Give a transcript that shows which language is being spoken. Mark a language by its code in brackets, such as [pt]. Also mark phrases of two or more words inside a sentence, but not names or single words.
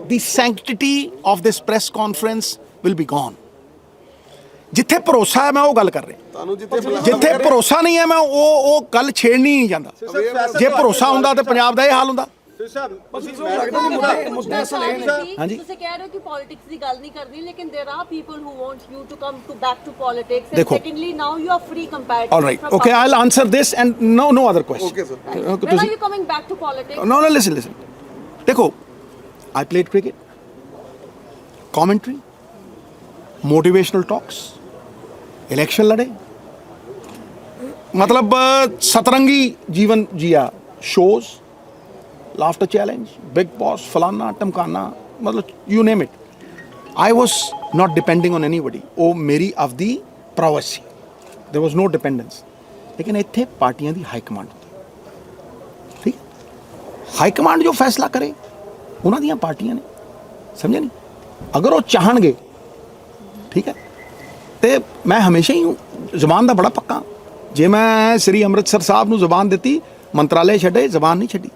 [en] the sanctity of this press conference will be gone. [pa] ਜਿੱਥੇ ਭਰੋਸਾ ਹੈ ਮੈਂ ਉਹ ਗੱਲ ਕਰ ਰਿਹਾ, ਤੁਹਾਨੂੰ ਜਿੱਥੇ ਜਿੱਥੇ ਭਰੋਸਾ ਨਹੀਂ ਹੈ ਮੈਂ ਉਹ ਗੱਲ ਛੇੜਨੀ ਨਹੀਂ ਜਾਂਦਾ। ਜੇ ਭਰੋਸਾ ਹੁੰਦਾ ਤਾਂ ਪੰਜਾਬ ਦਾ ਇਹ ਹਾਲ ਹੁੰਦਾ। ਤੁਸੀਂ ਕਹਿ ਰਹੇ ਹੋ ਕਿ ਪੋਲਿਟਿਕਸ ਦੀ ਗੱਲ ਨਹੀਂ ਕਰਨੀ, ਲੇਕਿਨ [en] there are people who want you to come to back to politics, and [hi] देखो। [en] secondly now you are free comparatively All right, from okay, politics. I'll answer this and no other question. Okay, sir. When are you coming back to politics? No, listen. देखो, I played cricket, commentary, motivational talks, election [hi] लड़े, मतलब सतरंगी जीवन जिया, [en] shows, लाफ्टर चैलेंज, बिग बॉस, [hi] फलाना टमकाना, मतलब [en] you name it. I was not depending on anybody. [hi] वो मेरी [pa] ਆਪਦੀ ਪ੍ਰੋਵੈਸ ਸੀ, [en] there was no dependence. [pa] लेकिन ਇੱਥੇ ਪਾਰਟੀਆਂ ਦੀ [en] high command [pa] ਹੁੰਦੀ, ਠੀਕ [en] high command [pa] ਜੋ ਫੈਸਲਾ ਕਰੇ ਉਹਨਾਂ ਦੀਆਂ ਪਾਰਟੀਆਂ ਨੇ, ਸਮਝੇ ਨਹੀਂ। ਅਗਰ ਉਹ ਚਾਹਣਗੇ, ਠੀਕ ਹੈ, ਤੇ ਮੈਂ ਹਮੇਸ਼ਾ ਹੀ ਜ਼ਬਾਨ ਦਾ ਬੜਾ ਪੱਕਾ। ਜੇ ਮੈਂ ਸ੍ਰੀ ਅੰਮ੍ਰਿਤਸਰ ਸਾਹਿਬ ਨੂੰ ਜ਼ਬਾਨ ਦਿੱਤੀ, ਮੰਤਰਾਲੇ ਛੱਡੇ, ਜ਼ਬਾਨ ਨਹੀਂ ਛੱਡੀ।